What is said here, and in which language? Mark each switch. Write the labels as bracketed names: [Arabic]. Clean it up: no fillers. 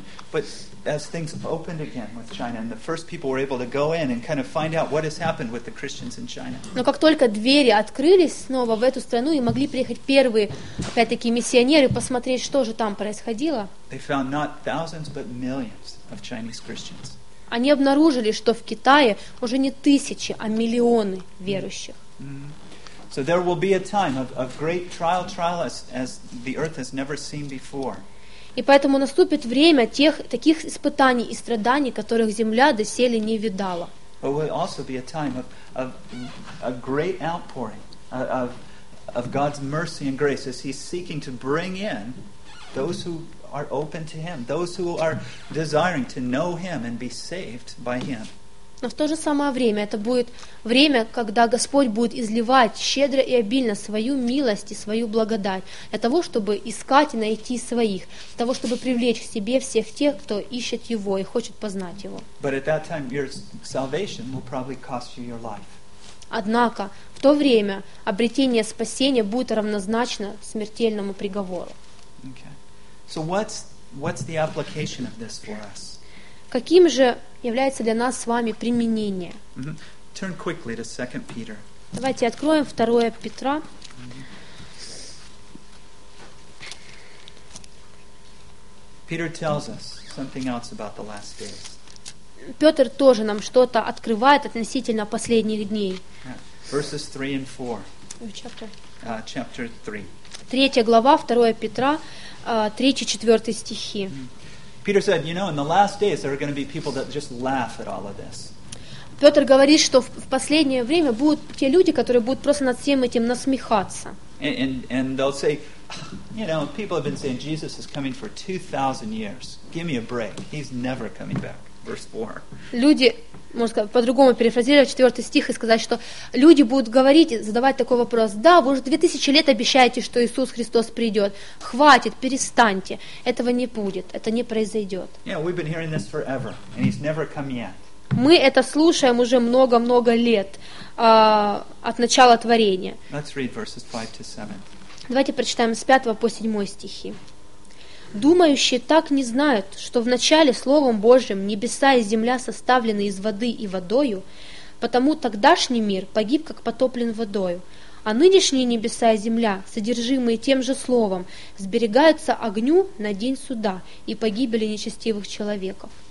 [English] But as things opened again with China, and the first people were able to go in and kind of find out what has happened with the Christians in China. [Russian] Но как только двери открылись снова в эту страну и могли приехать первые, опять-таки, миссионеры посмотреть, что же там происходило. [English] They found not thousands but millions of Chinese Christians. [Russian] Они обнаружили, что в Китае уже не тысячи, а миллионы верующих. Mm-hmm. [English] So there will be a time of great trial as the earth has never seen before. [Russian] И поэтому наступит время таких испытаний и страданий, которых земля доселе не видала. [English] It will also be a time of great outpouring of God's mercy and grace as He's seeking to bring in those who are open to Him, those who are desiring to know Him and be saved by Him. [Russian] Но в то же самое время это будет время, когда Господь будет изливать щедро и обильно свою милость и свою благодать для того, чтобы искать и найти своих, для того, чтобы привлечь к себе всех тех, кто ищет Его и хочет познать Его. [English] But at that time your salvation will probably cost you your life. [Russian] Однако в то время обретение спасения будет равнозначно смертельному приговору. [English] Okay. So what's the application of this for us? [Russian] Каким же является для нас с вами применение? [English] Mm-hmm. Turn quickly to 2 Peter. [Russian] Давайте откроем 2 Петра. [English] Peter tells us something else about the last days. [Russian] Петр тоже нам что-то открывает относительно последних дней. [English] Verses 3 and 4. Chapter 3. [Russian] Третья глава, 2 Петра, 3-4 стихи. [English] Peter said, you know, in the last days there are going to be people that just laugh at all of this. [Russian] Петр говорит, что в последнее время будут те люди, которые будут просто над всем этим насмехаться. [English] And they'll say, you know, people have been saying Jesus is coming for 2,000 years. Give me a break. He's never coming back. Verse 4. [Russian] Люди, можно сказать, по-другому перефразировать 4 стих и сказать, что люди будут говорить, задавать такой вопрос. Да, вы уже 2000 лет обещаете, что Иисус Христос придет. Хватит, перестаньте. Этого не будет. Это не произойдет. [English] Yeah, we've been hearing this forever, and he's never come yet. [Russian] Мы это слушаем уже много-много лет от начала творения. [English] Let's read verses 5 to 7. [Russian] Давайте прочитаем с 5 по 7 стихи. «Думающие так не знают, что вначале Словом Божьим небеса и земля составлены из воды и водою, потому тогдашний мир погиб, как потоплен водою, а нынешние небеса и земля, содержимые тем же Словом, сберегаются огню на день суда и погибели нечестивых человеков».